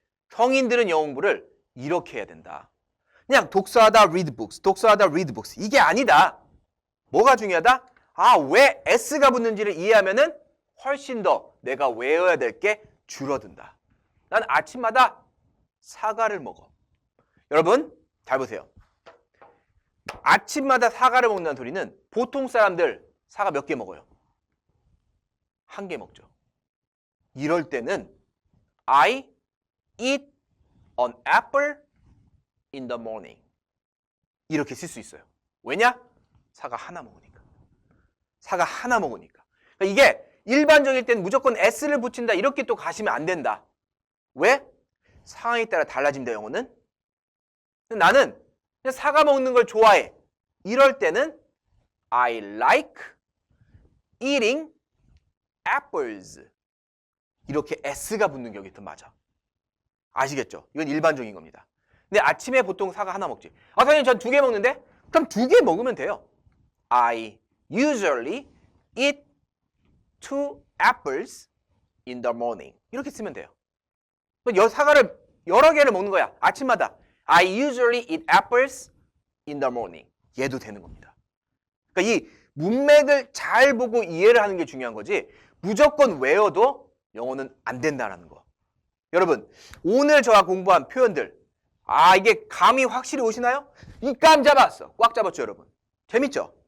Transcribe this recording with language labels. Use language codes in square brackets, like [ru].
[ko] 성인들은 영어 공부를 이렇게 해야 된다. [en] 그냥 독서하다 read books, 독서하다 read books. [ko] 이게 아니다. 뭐가 중요하다? 왜 s가 붙는지를 이해하면은 훨씬 더 내가 외워야 될 게 줄어든다. 난 아침마다 사과를 먹어. 여러분 잘 보세요. 아침마다 사과를 먹는다는 소리는 보통 사람들 사과 몇 개 먹어요? 한 개 먹죠. [en] 이럴 때는 I eat an apple in the morning. [ko] 이렇게 쓸 수 있어요. 왜냐? 사과 하나 먹으니까. 사과 하나 먹으니까. 그러니까 이게 일반적일 땐 무조건 s를 붙인다 이렇게 또 가시면 안 된다. 왜? 상황에 따라 달라진다 영어는. 나는 그냥 사과 먹는 걸 좋아해. 이럴 때는 I like eating apples. 이렇게 s가 붙는 게 여기 더 맞아. 아시겠죠? 이건 일반적인 겁니다. 근데 아침에 보통 사과 하나 먹지. 아, 선생님 전 2개 먹는데? 그럼 2개 먹으면 돼요. [en] I usually eat 2 apples in the morning. [ko] 이렇게 쓰면 돼요. 사과를 여러 개를 먹는 거야. 아침마다. [en] I usually eat apples in the morning. [ko] 얘도 되는 겁니다. 그러니까 이 문맥을 잘 보고 이해를 하는 게 중요한 거지 무조건 외워도 영어는 안 된다는 거. 여러분 오늘 저와 공부한 표현들 이게 감이 확실히 오시나요? 이 감 잡았어. 꽉 잡았죠 여러분. 재밌죠?